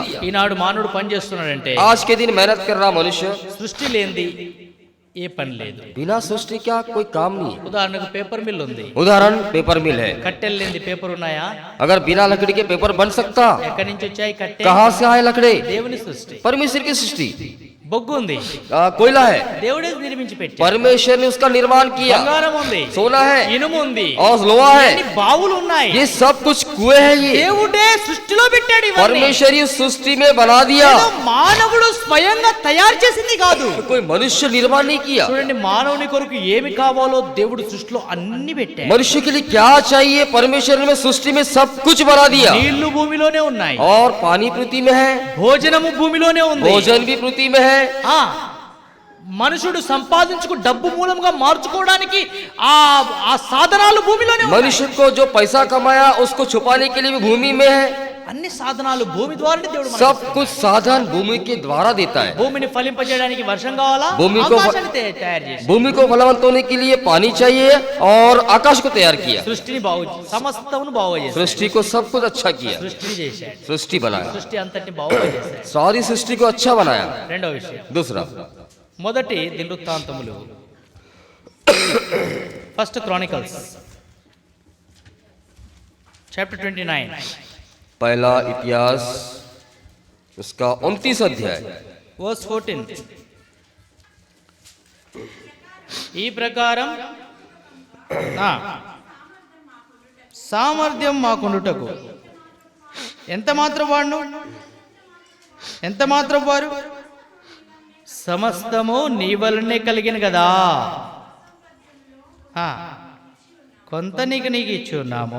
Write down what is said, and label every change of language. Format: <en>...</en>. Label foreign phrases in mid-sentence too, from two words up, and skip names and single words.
<te>ఈనాడు మానవుడు పని చేస్తున్నాడంటే</te> <hi>आज के दिन मेहनत कर रहा मनुष्य,</hi> <te>సృష్టి లేనిది ఏ పని లేదు.</te> <hi>बिना सृष्टि क्या कोई काम नहीं है।</hi> <te>ఉదాహరణకు పేపర్ మిల్ ఉంది,</te> <hi>उदाहरण पेपर मिल है,</hi> <te>కట్టెలు లేనిది పేపర్ ఉన్నాయా?</te> <hi>अगर बिना लकड़ी के पेपर बन सकता?</hi> <te>ఎక్కడి నుంచి వచ్చాయి కట్టె?</te> <hi>कहाँ से आए लकड़ी?</hi> <te>దేవుని సృష్టి.</te> <hi>परमेश्वर की सृष्టి।</hi> <te>బొగ్గు ఉంది,</te> <hi>कोयला है,</hi> <te>దేవుడే నిర్మించి పెట్టాడు.</te> <hi>परमेश्वर ने उसका निर्माण किया।</hi> <te>బంగారం ఉంది,</te> <hi>सोना है</hi> <te>ఇనుము ఉంది,</te> <hi>और लोहा है,</hi> <te>ఇన్ని బావులు ఉన్నాయి.</te> <hi>ये सब कुछ कुएं है। ये</hi> <te>దేవుడే సృష్టిలో పెట్టాడు ఇవన్నీ.</te> <hi>परमेश्वर ही सृष्टि में बना दिया,</hi> <te>ఏదో మానవుడు స్వయంగా తయారు చేసింది కాదు.</te> <hi>कोई मनुष्य निर्माण नहीं किया।</hi> <te>చూడండి, మానవుని కొరకు ఏమి కావాలో దేవుడు సృష్టిలో అన్ని పెట్టాడు.</te> <hi>मनुष्य के लिए क्या चाहिए, परमेश्वर ने सृष्टि में सब कुछ बना दिया।</hi> <te>నీళ్లు భూమిలోనే ఉన్నాయి,</te> <hi>और पानी पृथ्वी में है,</hi> <te>భోజనము భూమిలోనే ఉంది.</te> <hi>भोजन भी पृथ्वी में है।</hi> <te>ఆ మనుషుడు సంపాదించుకు డబ్బు మూలంగా మార్చుకోవడానికి ఆ ఆ సాధనాలు భూమిలోనే ఉన్నాయి.</te> <hi>मनुष्य को जो पैसा कमाया उसको छुपाने के लिए भी भूमि में है।</hi> <te>అన్ని సాధనాలు భూమి ద్వారానే దేవుడు మనకు</te> <hi>सब</hi> <te>ఇస్తాడు.</te> <hi>कुछ साधन भूमि के द्वारा देता है।</hi> <te>భూమిని ఫలింపజేయడానికి వర్షం కావాలా?</te> <hi>భూమి को-</hi> <te>ఆకాశాన్ని తయారు చేసి</te> <hi>भूमि को फलवंत होने के लिए पानी चाहिए और आकाश को तैयार किया।</hi> <te>సృష్టిని బాగు సమస్తమును బాగు చేశాడు.</te> <hi>सृष्टि को सब कुछ अच्छा किया,</hi> <te>సృష్టిని చేశాడు.</te> <hi>सृष्टि बनाया,</hi> <te>సృష్టి అంతటిని బాగు చేశాడు.</te> <hi>सारी सृष्टि को अच्छा बनाया।</hi> <te>రెండవ విషయం,</te> <hi>दूसरा,</hi> <te>మొదటి దినవృత్తాంతములు, ఫస్ట్ క్రానికల్స్ చాప్టర్ 29</te> <hi>पहला इतिहास उसका 29 अध्याय</hi> <te>వర్స్ 14. ఈ ప్రకారం సామర్థ్యం మాకుండుటకు ఎంత మాత్రం వారు సమస్తము నీ వలనే కలిగిన కదా, కొంత నీకు ఇచ్చి ఉన్నాము.</te>